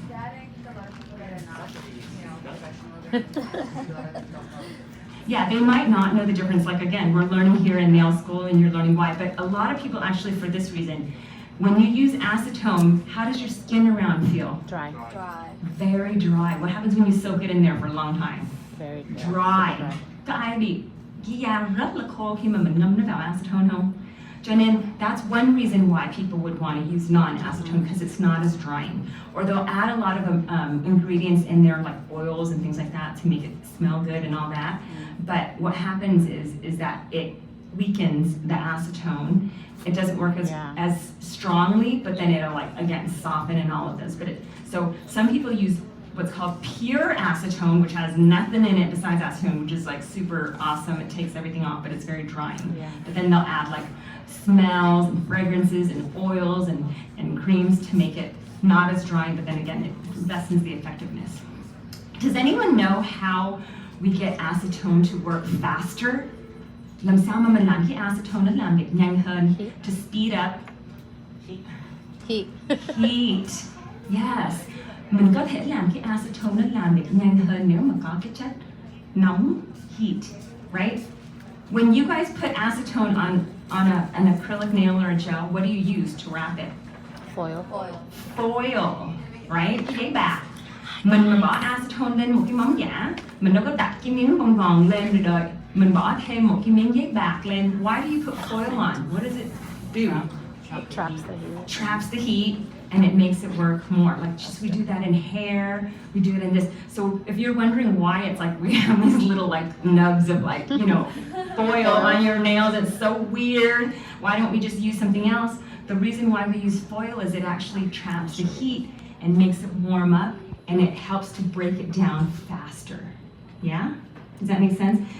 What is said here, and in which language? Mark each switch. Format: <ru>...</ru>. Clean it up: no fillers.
<en>that ain't a lot of people that are not, professional. Yeah, they might not know the difference. Like again, we're learning here in nail school and you're learning why, but a lot of people actually for this reason, when you use acetone, how does your skin around feel? Dry. Very dry. What happens when you soak it in there for a long time? Very Dry.</en> <vi>Có ai bị cái da rất là khô khi mà mình ngâm nó vào acetone không?</vi> <en>Cho nên that's one reason why people would want to use non-acetone because it's not as drying. Or they'll add a lot of ingredients in there like oils and things like that to make it smell good and all that. But what happens is that it weakens the acetone. It doesn't work as strongly, but then it'll like again soften and all of this. So some people use what's called pure acetone, which has nothing in it besides acetone, which is like super awesome. It takes everything off, but it's very drying. Yeah. But then they'll add like smells and fragrances and oils and creams to make it not as drying, but then again, it lessens the effectiveness. Does anyone know how we get acetone to work faster?</en> <vi>Làm sao mà mình làm cái acetone nó làm việc nhanh hơn to speed up</vi> <en>Heat. heat? Yes.</en> <vi>Mình có thể làm cái acetone nó làm việc nhanh hơn nếu mà có cái chất nóng, heat, right?</vi> <en>When you guys put acetone on an acrylic nail or a gel, what do you use to wrap it? Foil. Foil, right? Giấy bạc.</en> <vi>Mình mà bỏ acetone lên một cái móng giả, mình đâu có đặt cái miếng bông vòng lên rồi đợi. Mình bỏ thêm một cái miếng giấy bạc lên.</vi> <en>Why do you put foil on? What does it do? It traps the heat. Traps the heat and it makes it work more. Like we do that in hair, we do it in this. So if you're wondering why it's like we have these little like nubs of like, foil on your nails, it's so weird. Why don't we just use something else? The reason why we use foil is it actually traps the heat and makes it warm up and it helps to break it down faster. Yeah? Does that make sense?</en>